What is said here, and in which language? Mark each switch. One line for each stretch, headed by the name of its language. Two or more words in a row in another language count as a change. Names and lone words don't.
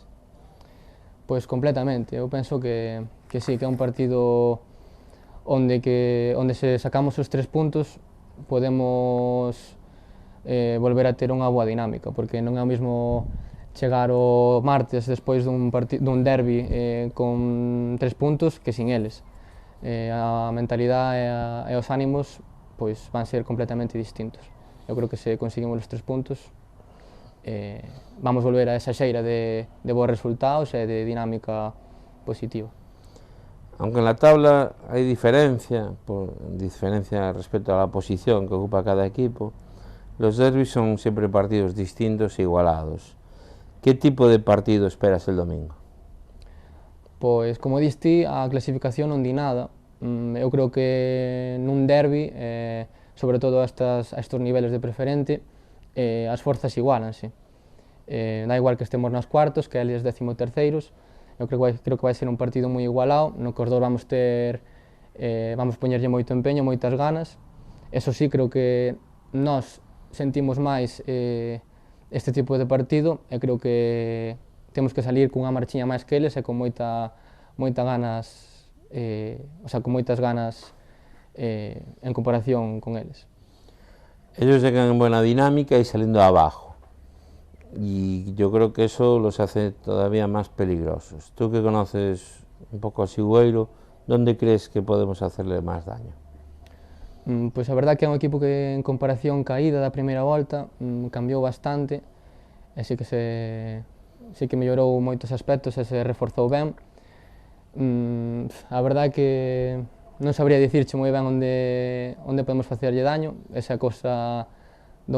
Galician: Pois completamente, eu penso que sí, que é un partido onde se sacamos os 3 puntos podemos volver a ter unha boa dinámica, porque non é o mesmo chegar o martes despois dun derbi con 3 puntos que sin eles. A mentalidade e os ánimos pois van ser completamente distintos. Eu creo que se conseguimos os 3 puntos vamos volver a esa xeira de bons resultados e de dinámica positiva.
Spanish: Aunque en la tabla hay diferencia respecto a la posición que ocupa cada equipo, los derbis son siempre partidos distintos e igualados. ¿Qué tipo de partido esperas el domingo?
Galician: Pois, como diste, a clasificación non di nada. Eu creo que nun derbi, sobre todo a estos niveles de preferente, as forzas igualanse. Da igual que estemos nas cuartos, que eles 13º, eu creo que vai ser un partido moi igualado, no que os dous vamos poñerlle moito empeño, moitas ganas. Eso sí, creo que nós sentimos máis este tipo de partido e creo que temos que salir cunha marchiña máis que eles e con moitas ganas, con moitas ganas en comparación con eles.
Spanish: Ellos llegan en buena dinámica y saliendo de abajo, y yo creo que eso los hace todavía más peligrosos. Tú que conoces un poco a Sigüeiro, ¿dónde crees que podemos hacerle más daño?
Galician: Pois a verdade que é un equipo que en comparación ca ida da primeira volta cambiou bastante, e sí que mellorou moitos aspectos e se reforzou ben. A verdade que non sabría dicirche moi ben onde podemos facerlle daño, esa cousa do